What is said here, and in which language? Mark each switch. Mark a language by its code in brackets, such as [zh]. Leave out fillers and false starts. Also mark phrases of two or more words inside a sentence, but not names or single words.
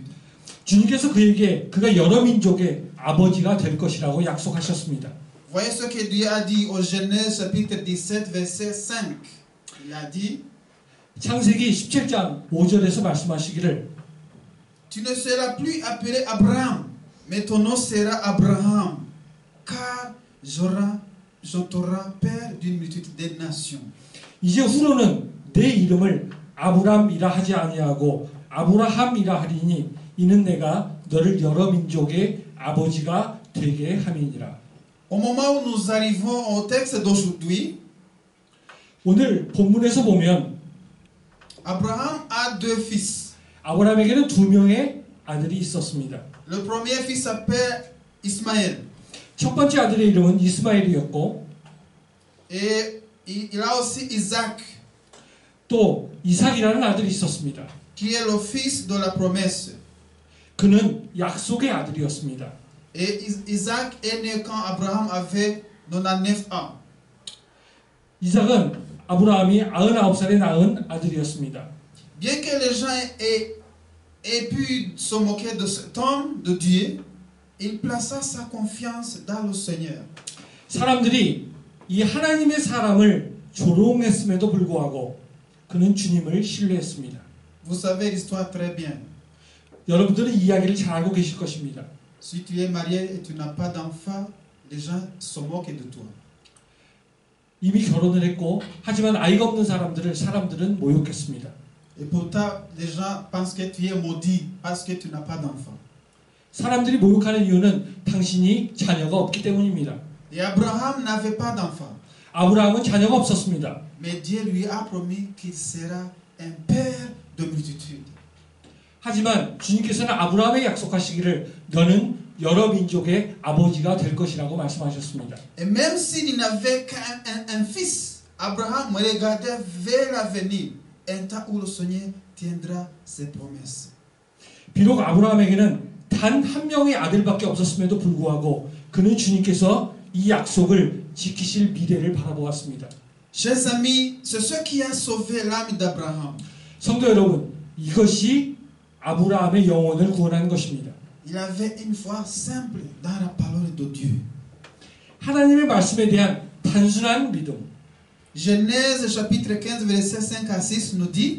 [ko] 주님께서 그에게 그가 여러 민족의 아버지가 될 것이라고 약속하셨습니다. [fr] Voyez ce que Dieu a dit au Genèse chapitre 17 verset 5. Il a dit [ko] 창세기 17장 5절에서 말씀하시기를 [fr] Tu ne seras plus appelé Abraham, mais ton nom sera Abraham, car je t'aurai père d'une multitude de nations. [ko] 이제 후로는 내 이름을 아브람이라 하지 아니하고 아브라함이라 하리니 이는 내가 너를 여러 민족의 아버지가 되게 함이니라. [fr] Au moment où nous arrivons au texte d'aujourd'hui, [ko] 오늘 본문에서 보면 [fr] Abraham a deux fils. [ko] 아브라함에게는 두 명의 아들이 있었습니다. [fr] Le premier fils s'appelle Ismaël. [ko] 첫 번째 아들의 이름은 이스마엘이었고 [fr] Et il a aussi Isaac, [ko] 또 이삭이라는 아들이 있었습니다. [fr] qui est le fils de la promesse. [ko] 그는 약속의 아들이었습니다. [fr] Et Isaac est né quand Abraham avait 99 ans. [ko] 이삭은 아브라함이 99살에 낳은 아들이었습니다. [fr] Bien que les gens aient pu se moquer de cet homme de Dieu, il plaça sa confiance dans le Seigneur. [ko] 사람들이 이 하나님의 사람을 조롱했음에도 불구하고 그는 주님을 신뢰했습니다. [fr] Vous savez l'histoire très bien. [ko] 여러분들은 이야기를 잘 알고 계실 것입니다. [fr] Si tu es marié et tu n'as pas d'enfant, les gens se moquent de toi. [ko] 이미 결혼을 했고 하지만 아이가 없는 사람들은 모욕했습니다. [fr] Et pourtant, les gens pensent que tu es maudit parce que tu n'as pas d'enfant. [ko] 사람들이 모욕하는 이유는 당신이 자녀가 없기 때문입니다. [fr] Et Abraham n'avait pas d'enfant. [ko] 아브라함은 자녀가 없었습니다. [fr] Mais Dieu lui a promis qu'il sera un père de multitudes. [ko] 하지만 주님께서는 아브라함에게 약속하시기를 너는 여러 민족의 아버지가 될 것이라고 말씀하셨습니다. [fr] Et même s'il n'avait qu'un fils, Abraham regardait vers l'avenir, un temps où le Seigneur tiendra ses promesses. [ko] 비록 아브라함에게는 단 한 명의 아들밖에 없었음에도 불구하고 그는 주님께서 이 약속을 지키실 미래를 바라보았습니다. [fr] Chers amis, c'est ce qui a sauvé l'âme d'Abraham. [ko] 성도 여러분, 이것이 아브라함의 영혼을 구원한 것입니다. [fr] Il avait une foi simple dans la parole de Dieu. [ko] 하나님의 말씀에 대한 단순한 믿음. [fr] Genèse chapitre 15 verset 5 à 6 nous dit